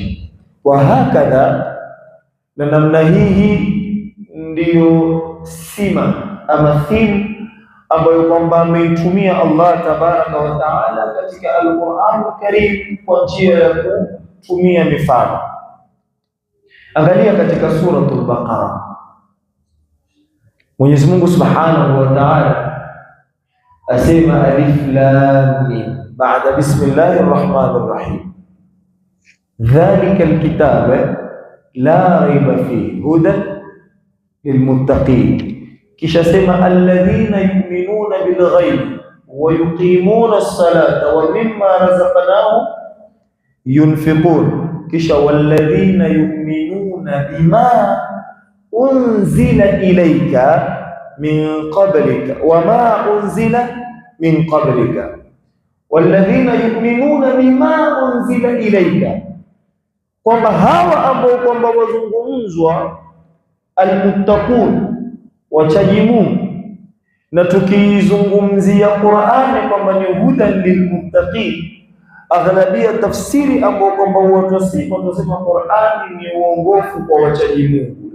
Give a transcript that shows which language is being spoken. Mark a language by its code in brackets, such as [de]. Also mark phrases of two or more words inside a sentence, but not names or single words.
[ar] وهكذا, [sw] na namna hii ndiyo sima ama theme ambayo kwamba ameitumia Allah [ar] تبارك وتعالى [sw] katika Al-Qur'an Karim kwa njia ya kutumia mifano. Angalia katika suratul Baqara, Mwenyezi Mungu [ar] سبحانه وتعالى [sw] asema [ar] الم بعد بسم الله الرحمن الرحيم ذلك الكتاب لا ريب فيه هدى للمتقين. [sw] Kisha sema [ar] الذين يؤمنون بالغيب ويقيمون الصلاة ومما رزقناهم ينفقون. Kisha والذين يؤمنون بما أنزل إليك من قبلك وما أنزل من قبلك والذين يؤمنون بما أنزل إليك, [sw] kwamba hawa ambao kwamba wazungumzwa almuttaqun, wachaji Mungu, na tukizungumzia Qur'ani kwamba ni [ar] هدى للمتقين, [sw] aghlabia tafsiri ambao kwamba watasema Qur'ani ni uongofu kwa wachaji Mungu.